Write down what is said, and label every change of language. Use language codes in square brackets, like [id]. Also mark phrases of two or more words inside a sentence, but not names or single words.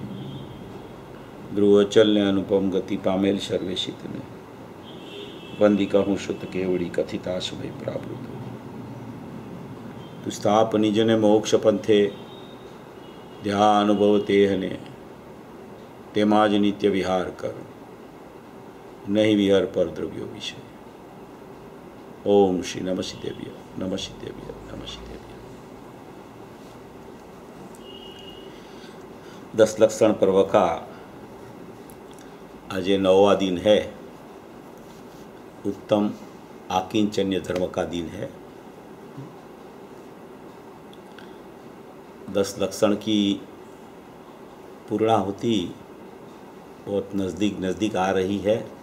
[gu] ધ્રુવ અચલ ને અનુપમ ગતિ પામેલ સર્વેશિતને, વંદી કહું શુદ્ધ કેવડી કથિતાશ્મય પ્રાવૃત। તું સ્થાપ નિજને મોક્ષ પંથે, ધ્યા અનુભવ તેહને, તેમાં જ નિત્ય વિહાર કર, નહીં વિહાર પર દ્રવ્યો વિશે। [sa] ओम श्री नमः शिदेव्य नमः शिदेव्य नमः शिदेव्य। [hi] 10 लक्षण पर्व का आज 9वां दिन है। उत्तम आकिंचन्य धर्म का दिन है। 10 लक्षण की पूर्णाहुति बहुत नज़दीक नज़दीक आ रही है।